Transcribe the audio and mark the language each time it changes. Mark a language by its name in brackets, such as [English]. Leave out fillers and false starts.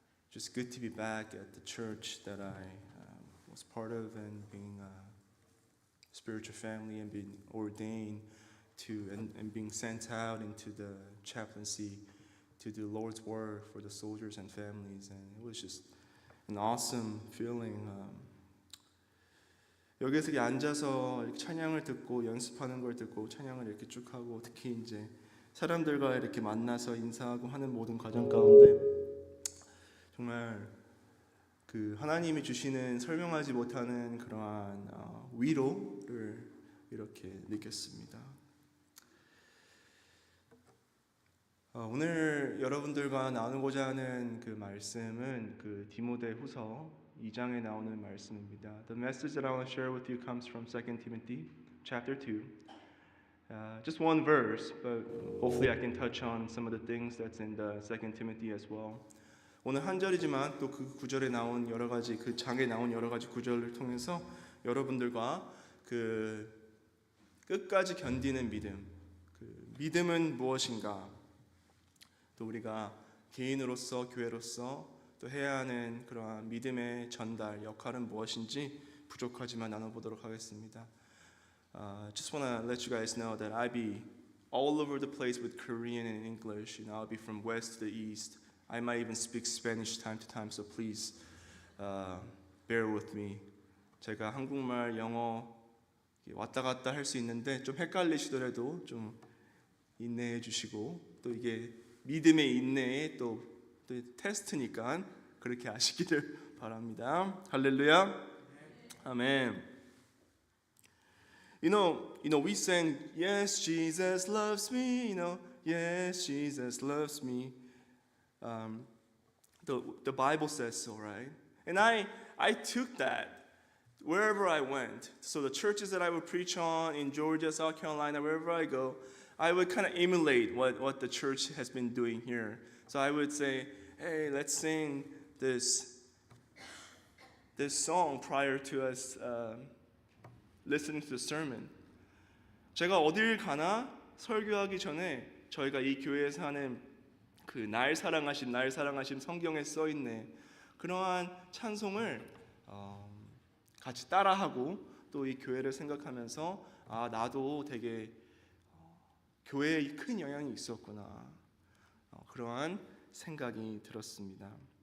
[English] just good to be back at the church that I was part of, and being a spiritual family, and being ordained to and being sent out into the chaplaincy to do the Lord's work for the soldiers and families, and it was just an awesome feeling. [Korean] 여기서 이렇게 앉아서 이렇게 찬양을 듣고 연습하는 걸 듣고 찬양을 이렇게 쭉 하고 특히 이제 사람들과 이렇게 만나서 인사하고 하는 모든 과정 가운데 정말 그 하나님이 주시는 설명하지 못하는 그러한 위로를 이렇게 느꼈습니다. 오늘 여러분들과 나누고자 하는 그 말씀은 그 디모데후서 2장에 나오는 말씀입니다. [English] The message that I want to share with you comes from 2 Timothy chapter 2. Just one verse, but hopefully I can touch on some of the things that's in the 2 Timothy as well. [Korean] 오늘 한 절이지만 또 그 구절에 나온 여러 가지 그 장에 나온 여러 가지 구절을 통해서 여러분들과 그 끝까지 견디는 믿음. 그 믿음은 무엇인가? 또 우리가 개인으로서 교회로서 또 해야 하는 그러한 믿음의 전달 역할은 무엇인지 부족하지만 나눠보도록 하겠습니다. [English] Just want to let you guys know that I be all over the place with Korean and English. I'll be from west to the east. I might even speak Spanish time to time, so please bear with me. [Korean] 제가 한국말, 영어 왔다 갔다 할 수 있는데 좀 헷갈리시더라도 좀 인내해 주시고 또 이게 믿음의 인내의 또 테스트니까 그렇게 아시기를 바랍니다. 할렐루야. 아멘. [English] You know, we sang, yes, Jesus loves me. Yes, Jesus loves me. The Bible says so, right? And I took that wherever I went. So the churches that I would preach on in Georgia, South Carolina, wherever I go, I would kind of emulate what the church has been doing here. So I would say, hey, let's sing this song prior to us listening to the sermon. [Korean] 제가 어딜 가나 설교하기 전에 저희가 이 교회에서 하는 그 날 사랑하심 성경에 써 있는 그러한 찬송을 같이 따라하고 또 이 교회를 생각하면서 아 나도 되게 교회에 큰 영향이 있었구나 그러한 생각이 들었습니다.